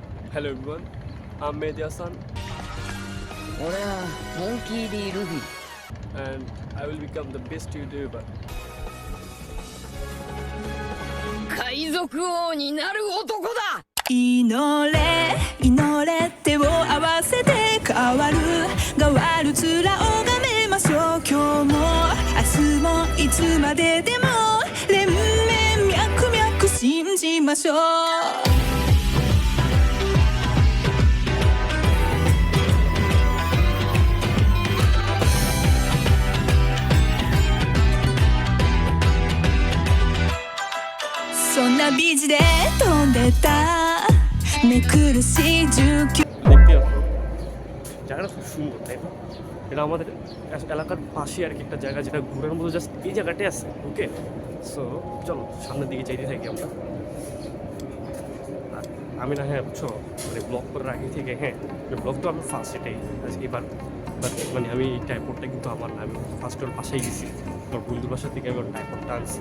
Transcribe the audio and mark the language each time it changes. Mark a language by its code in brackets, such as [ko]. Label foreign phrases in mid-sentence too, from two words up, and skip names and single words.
[en] Hello everyone, I'm Mehdi Hassan [ja] 俺はモンキー・D. ルフィ [en] and I will become the best YouTuber. [ja] 海賊王になる男だ。祈れ祈れ手を合わせて変わる変わる面を拝めましょう。今日も明日もいつまででも連綿脈々信じましょう。そんなビーチで飛んでた目苦しい19 [bn] দেখতে পাচ্ছ জায়গাটা খুব সুন্দর তাই না? এটা আমাদের এলাকার পাশে আর কি একটা জায়গা যেটা ঘোরার মতো জাস্ট এই জায়গাটাই আছে। ওকে, সো চলো সামনের দিকে যাইতে থাকি আমরা। আমি না হ্যাঁ বুঝছো মানে ব্লগ করার আগে থেকে হ্যাঁ ব্লগ তো আমি ফার্স্ট এটাই আজকে এবার মানে আমি এই টাইপটা কিন্তু আমার না, আমি ফার্স্ট ওর পাশেই গেছি, আমার বন্ধুর বাসা থেকে আমি ওর টাইপটা আনছি।